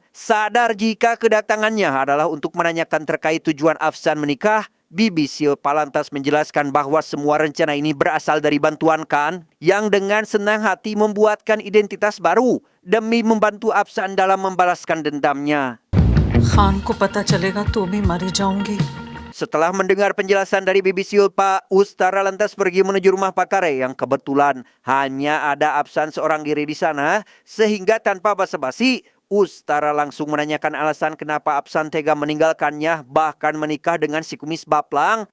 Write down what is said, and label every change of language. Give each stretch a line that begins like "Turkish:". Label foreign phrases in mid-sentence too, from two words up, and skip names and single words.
Indonesian: Sadar jika kedatangannya adalah untuk menanyakan terkait tujuan Afsan menikah, Bibi Silpa lantas menjelaskan bahwa semua rencana ini berasal dari bantuan Khan yang dengan senang hati membuatkan identitas baru demi membantu Afsan dalam membalaskan dendamnya.
Hindi: खान को पता चलेगा तो भी मर जाऊंगी.
Indonesian: Setelah mendengar penjelasan dari Bibi Silpa, Ustara lantas pergi menuju rumah Patare yang kebetulan hanya ada Apsan seorang diri di sana, sehingga tanpa basa-basi, Ustara langsung menanyakan alasan kenapa Apsan tega meninggalkannya bahkan menikah dengan si kumis baplang.